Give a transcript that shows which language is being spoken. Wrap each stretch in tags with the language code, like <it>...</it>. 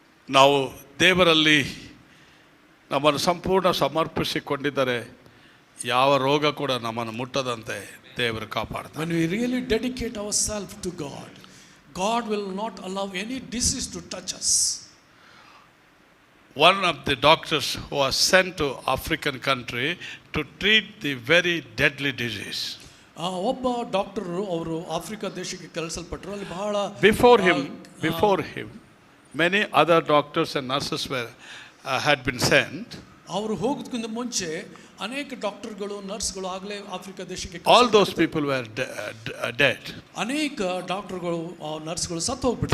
<kn>ನಾವು ದೇವರಲ್ಲಿ ನಮ್ಮನ್ನು ಸಂಪೂರ್ಣ ಸಮರ್ಪಿಸಿಕೊಂಡಿದ್ದರೆ ಯಾವ ರೋಗ ಕೂಡ ನಮ್ಮನ್ನು ಮುಟ್ಟದಂತೆ ದೇವರು ಕಾಪಾಡ್ತಾರೆ.</kn> <en>When we really dedicate ourselves to God, God will not allow any disease to touch us. One of the doctors who was sent to African country to treat the very deadly disease.</en> <kn>ಒಬ್ಬ doctor ಅವರು Africa ದೇಶಕ್ಕೆ ಕಳಿಸಲ್ಪಟ್ಟರು. ಅಲ್ಲಿ ಬಹಳ</kn> <en>before him many other doctors and nurses had been sent.</en> <kn>ಅವರು ಹೋಗೋದಕ್ಕಿಂತ ಮುಂಚೆ ಅನೇಕ ಡಾಕ್ಟರ್ಗಳು, ನರ್ಸ್ಗಳು ಆಗಲೇ ಆಫ್ರಿಕಾ ದೇಶಕ್ಕೆ.</kn> <en>All those people were dead.</en> <kn>ಅನೇಕ ಡಾಕ್ಟರ್ಗಳು, ನರ್ಸ್ಗಳು ಸತ್ತು ಹೋಗ್ಬಿಟ್ರು</kn>